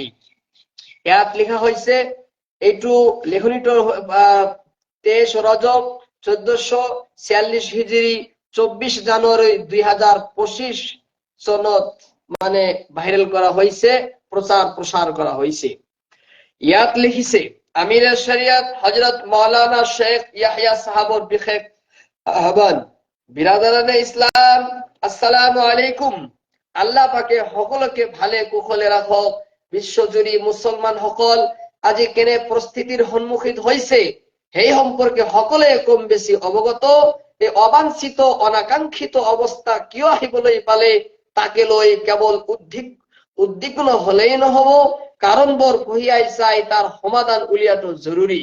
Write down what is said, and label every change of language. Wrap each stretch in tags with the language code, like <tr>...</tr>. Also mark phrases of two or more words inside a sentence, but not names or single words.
<as>ইয়াত লিখা হৈছে, এইটো লেখনিটোৰ 23 ৰজব 1446 হিজৰি 24 জানুৱাৰী 2025 চনত মানে ভাইৰেল কৰা হৈছে, প্ৰচাৰ কৰা হৈছে। ইয়াত লিখিছে,</as> <ur>امیرِ شریعت</ur> <as>হযরত মাওলানা শেখ ইয়াহিয়া সাহাবৰ বিশেষ আহ্বান।</as> <ur>برادرانِ اسلام,</ur> <ar>السلام عليكم.</ar> <as>আল্লাহ পাকে সকলোকে ভালে কুশলে ৰাখক। বিশ্বজুৰি মুছলমানসকল আজি কেনে পৰিস্থিতিৰ সন্মুখীন হৈছে সেই সম্পৰ্কে সকলোৱে কম বেছি অৱগত। এই অবাঞ্ছিত অনাকাংক্ষিত অৱস্থা কিয় আহিবলৈ পালে তাকে লৈ কেৱল উদ্বিগ্ন হলেই নহব, কাৰণবোৰ কঢ়িয়াই চাই তাৰ সমাধান উলিয়াটো জৰুৰী।</as>